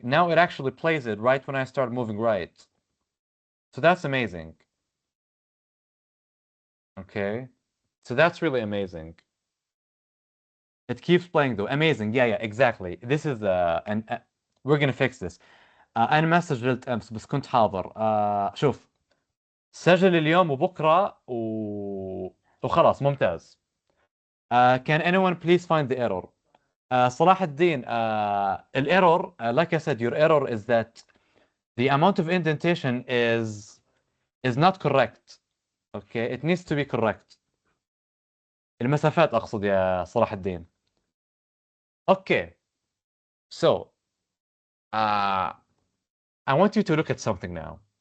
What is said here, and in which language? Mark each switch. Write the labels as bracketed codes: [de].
[en] Now it actually plays it right when I start moving right. So that's amazing. Okay. So that's really amazing. It keeps playing though. Amazing. Yeah, exactly. This is and we're gonna fix this. [ar] انا ما سجلت امس بس كنت حاضر. شوف، سجل اليوم وبكره وخلاص ممتاز. [en] Can anyone please find the error? صلاح الدين, error, like I said, your error is that the amount of indentation is not correct. Okay, it needs to be correct. [ar] المسافات أقصد يا صلاح الدين. [en] Okay, so I want you to look at something now.